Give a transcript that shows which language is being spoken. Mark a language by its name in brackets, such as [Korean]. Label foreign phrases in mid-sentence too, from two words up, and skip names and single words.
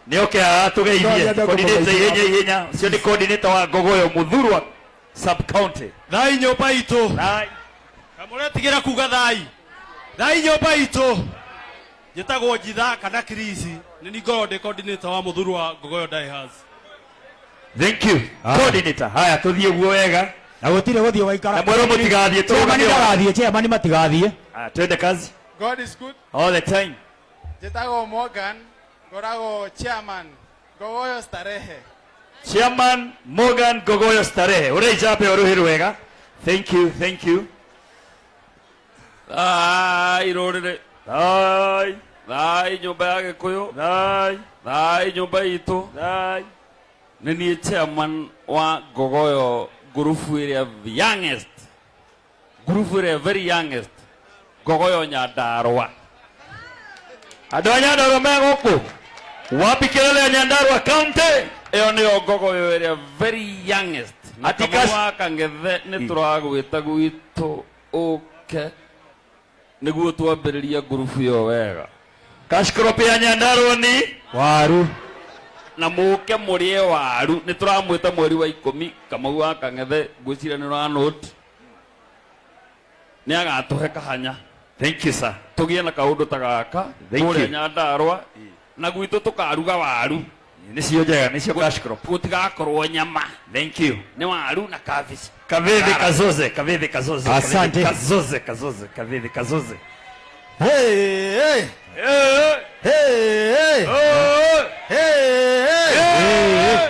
[Kikuyu] ni okay atugeithie coordinator ihenya cio ni coordinator wa Gogoyo Muthurwa sub county thai nyumba itu thai kamuretigira kuga thai nyumba itu njitagwo Njitha kana Kirisi ni ngorwo ndi coordinator wa Muthurwa Gogoyo Die Hard. [English] Thank you coordinator. [Kikuyu] Haya tuthie guo wega na gutire guthie waikara na mwero mutigathie chairman matigathie [Swahili] twende kazi. [English] God is good all the time. [Kikuyu] Njitagwo Morgan ngoragwo chairman Gogoyo Starehe. Chairman Morgan Gogoyo Starehe uri jape uruhiru wega. [English] Thank you. [Kikuyu] Irorere thai nyumba ya Gikuyu thai nyumba itu ni ni chairman wa Gogoyo [English] group area youngest very youngest [Kikuyu] Gogoyo Nyandarua. Andu a Nyandarua meguku [Swahili] wapi kelele ya [Kikuyu] Nyandarua county iyo ni Gogoyo [English] area very youngest [Kikuyu] Atikas Kangethe ni turagwita gwitu nake niguo twambĩrĩria ngurubu yo wega. [English] Cash crop [Kikuyu] ya Nyandarua ni waru na mũke mũrĩe waru. Nĩ tũramwĩta mweri wa 10 Kamau wa Kang'ethe ngwĩciria nĩ ũra note nĩ agatũhe kahanya. [English] Thank you sir. [Kikuyu] Tũgĩe na kaũndũ ta gaka kũrĩa Nyandarua na gwitũ tũkaruga waru. Nicio njega nicio [English] cash crop. [Kikuyu] Gũtigakorwo nyama. [English] Thank you. [Kikuyu] Nĩ waru na cabbage. Kaveve kazoze, kaveve kazoze. [Swahili] Asante. [Kikuyu] Kazoze, kazoze, kaveve kazoze. Hey, hey. Hey, hey.